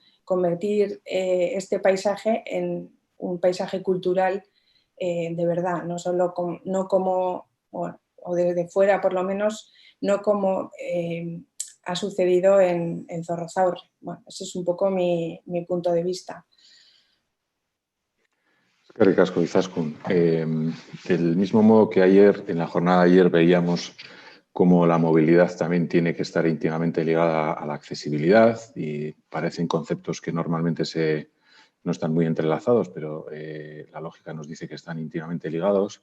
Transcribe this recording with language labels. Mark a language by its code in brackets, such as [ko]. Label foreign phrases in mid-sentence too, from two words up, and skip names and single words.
[es] Convertir este paisaje en un paisaje cultural de verdad, no solo o desde fuera por lo menos, no como ha sucedido en Zorrozaurre. Bueno, ese es un poco mi punto de vista. [eu] Eskerrik asko, Izaskun. [es] Del mismo modo que ayer, en la jornada de ayer, veíamos como la movilidad también tiene que estar íntimamente ligada a la accesibilidad, y parecen conceptos que normalmente no están muy entrelazados, pero la lógica nos dice que están íntimamente ligados.